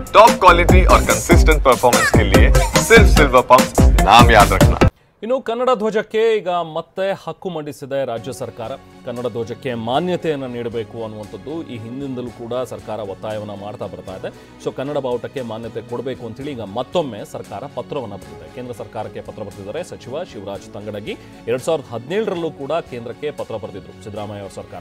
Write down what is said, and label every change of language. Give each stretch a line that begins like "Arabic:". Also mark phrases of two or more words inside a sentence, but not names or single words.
Hindi: टॉप क्वालिटी और कंसिस्टेंट परफॉर्मेंस के लिए सिर्फ सिल्वर पंप नाम याद रखना।
Kannada: ಇನ್ನು ಕನ್ನಡ ಧ್ವಜಕ್ಕೆ ಈಗ ಮತ್ತೆ ಹಕ್ಕು ಮಂಡಿಸಿದೆ ರಾಜ್ಯ ಸರ್ಕಾರ. ಕನ್ನಡ ಧ್ವಜಕ್ಕೆ ಮಾನ್ಯತೆಯನ್ನು ನೀಡಬೇಕು ಅನ್ನುವಂಥದ್ದು ಈ ಹಿಂದಿನಿಂದಲೂ ಕೂಡ ಸರ್ಕಾರ ಒತ್ತಾಯವನ್ನು ಮಾಡ್ತಾ ಬರ್ತಾ ಇದೆ. ಸೊ ಕನ್ನಡ ಬಾವುಟಕ್ಕೆ ಮಾನ್ಯತೆ ಕೊಡಬೇಕು ಅಂತೇಳಿ ಈಗ ಮತ್ತೊಮ್ಮೆ ಸರ್ಕಾರ ಪತ್ರವನ್ನು ಬರೆದಿದೆ. ಕೇಂದ್ರ ಸರ್ಕಾರಕ್ಕೆ ಪತ್ರ ಬರೆದಿದ್ದಾರೆ ಸಚಿವ ಶಿವರಾಜ್ ತಂಗಡಗಿ. 2017ರಲ್ಲೂ ಕೂಡ ಕೇಂದ್ರಕ್ಕೆ ಪತ್ರ ಬರೆದಿದ್ರು ಸಿದ್ದರಾಮಯ್ಯ ಅವರ ಸರ್ಕಾರ.